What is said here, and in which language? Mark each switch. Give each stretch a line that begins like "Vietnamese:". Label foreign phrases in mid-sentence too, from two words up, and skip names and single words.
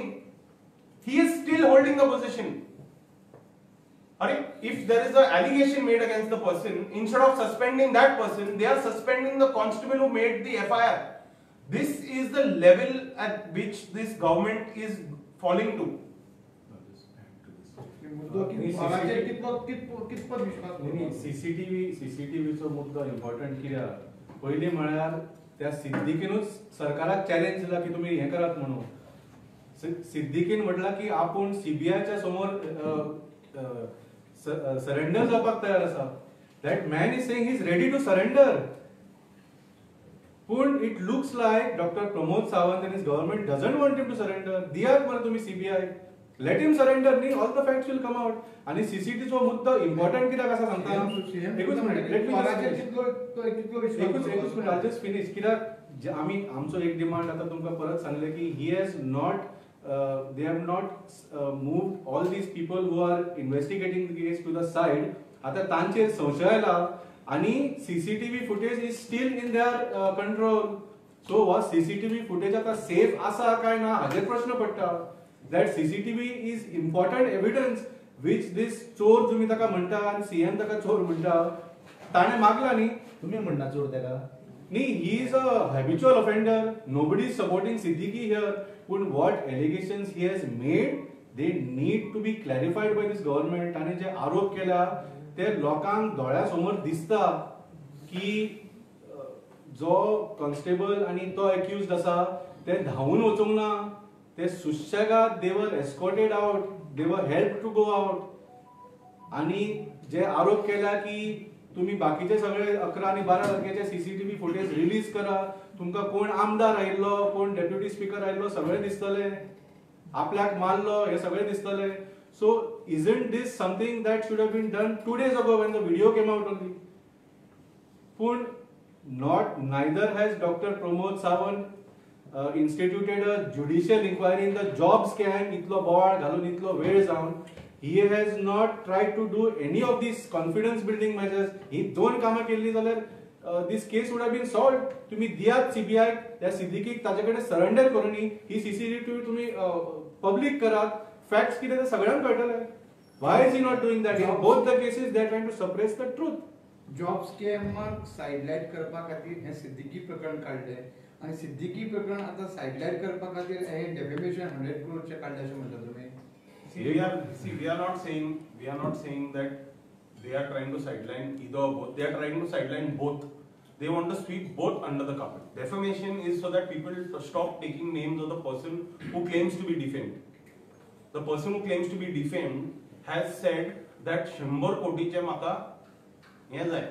English: He is still holding the position. If there is an allegation made against the person, instead of suspending that person, they are suspending the constable who made the FIR. This is the level at which this government is falling to.
Konkani: सीसीटीव्हीचो मुद्दो इम्पॉर्टंट कित्याक पयलीं म्हळ्यार त्या सिद्दीकीनूच सरकाराक चॅलेंज दिला की तुमी हें करात म्हणून. सिद्दीकीन म्हटलां की आपूण CBIच्या समोर सरेंडर जावपाक तयार आसा.
English: That man is saying he is ready to surrender. पूण it looks like Doctor Pramod Sawant and his government doesn't want him to surrender.
Konkani: दियात मरे तुमी CBI,
English: let him surrender न्ही, all the facts will come out.
Konkani: आणि सीसीटीचो मुद्दो इम्पॉर्टंट कित्याक आसा सांगता. एकूच मिनिट,
English: let me I just finish.
Konkani: कित्याक आमी आमचो एक डिमांड आतां तुमकां परत सांगले की
English: he has not they have not moved all these people who are investigating the case to the side.
Konkani: आता तांचेर संशय आयला आणि
English: CCTV footage is still in their control. So was CCTV footage
Konkani: आता safe आसा काय ना हाचेर प्रश्न पडटा.
English: That CCTV is important evidence which this
Konkani: चोर तुम्ही ताका म्हणटा आणि CM ताका चोर म्हणटा, ताणे मागला न्ही, तुम्ही म्हणना चोर ताका न्ही.
English: He is a habitual offender. Nobody is supporting Siddiqui here. But what allegations he has made, they need to be clarified by this government.
Konkani: आणि जे आरोप केला ते लोकांक दोळ्या समोर दिसता की जो कॉन्स्टेबल आणि तो एक्युज्ड आसा ते धावून वचूंक ना, ते सुशेगाद
English: they were escorted out, they were helped to go out.
Konkani: आणि जे आरोप केला की तुम्ही बाकीचे सगळे 11 आणि 12 तारखेचे CCTV फुटेज रिलीज करा, तुमका कोण आमदार आयिल्लो, कोण डेप्युटी स्पीकर आयिल्लो सगळे दिसतले, आपल्याक मारलो हे सगळे दिसतले.
English: सो isn't this something that should have been done 2 days ago when the video came out only? But neither has Dr. Pramod Sawant instituted a judicial inquiry in the job scam,
Konkani: itlo board घालून इतलो वेळ जावन.
English: He has not tried to do any of these confidence building measures.
Konkani: ही दोन कामां केल्ली जाल्यार
English: this case would have been solved.
Konkani: तुम्ही दियात CBI त्या सिद्दीकीक ताजेकडे सरेंडर करूनी ही CCTV तुम्ही पब्लिक करात, फॅक्ट्स कितें ते सगळ्यांक कळटले.
English: Why is he not doing that? In both the cases they are trying to suppress the truth.
Konkani: जॉब स्कॅमाक साइडलाइट करपा खातीर हे सिद्दीकी प्रकरण काढले आणि सिद्दीकी प्रकरण आता साइडलाइट करपा खातीर हे डेफेमेशन 100 crore काढले अशें म्हणटा तुम्ही.
English: We are not saying that they are trying to sideline either or both. They are trying to sideline both. They want to sweep both under the carpet. Defamation is so that people stop taking names of the person who claims to be defamed. The person who claims to be defamed has said that 100
Konkani: कोटीचे म्हाका हे जाय.